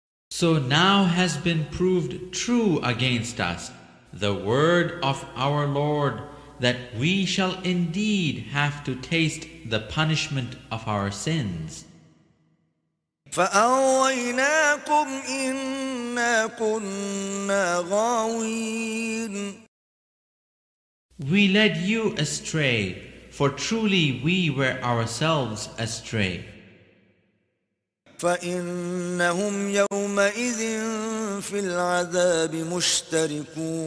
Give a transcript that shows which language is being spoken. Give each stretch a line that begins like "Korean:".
English: So now has been proved true against us the word of our Lord, that we shall indeed have to taste the punishment of our sins.
Arabic: فأغويناكم إنا كنا غاوين.
English: We led you astray, for truly we were ourselves astray.
Arabic: فإنهم يومئذ في العذاب مشتركون.